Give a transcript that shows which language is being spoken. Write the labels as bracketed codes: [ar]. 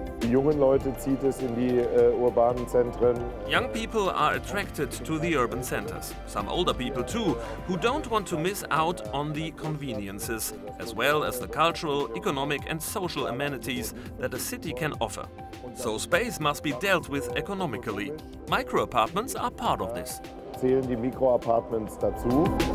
[de] jungen Leute zieht es in die urbanen Zentren. [en] Young people are attracted to the urban centers. Some older people too, who don't want to miss out on the conveniences, as well as the cultural, economic and social amenities that a city can offer. So space must be dealt with economically. Micro-apartments are part of this. [de] Zählen die Mikroapartments dazu.